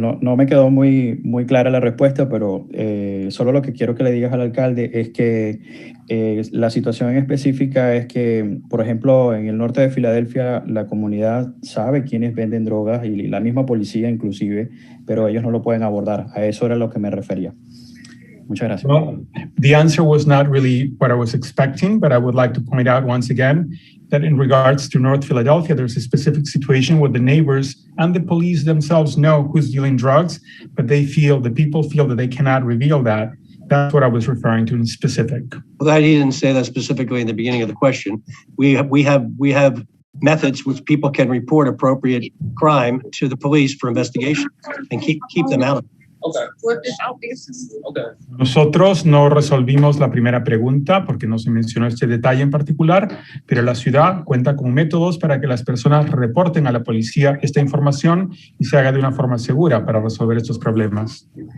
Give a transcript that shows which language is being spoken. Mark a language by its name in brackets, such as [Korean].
[Spanish] No me quedó muy clara la respuesta, pero solo lo que quiero que le digas al alcalde es que la situación en específica es que, por ejemplo, en el norte de Filadelfia, la comunidad sabe quiénes venden drogas y la misma policía inclusive, pero ellos no lo pueden abordar. A eso era lo que me refería. Muchas gracias. [English] Well, the answer was not really what I was expecting, but I would like to point out once again that in regards to North Philadelphia, there's a specific situation where the neighbors and the police themselves know who's dealing drugs, but the people feel that they cannot reveal that. That's what I was referring to in specific. Well, he didn't say that specifically in the beginning of the question. We have methods which people can report appropriate crime to the police for investigation and keep them out of it. [Spanish] Nosotros no resolvimos la primera pregunta porque no se mencionó este detalle en particular, pero la ciudad cuenta con métodos para que las personas reporten a la policía esta información y se haga de una forma segura para resolver estos problemas.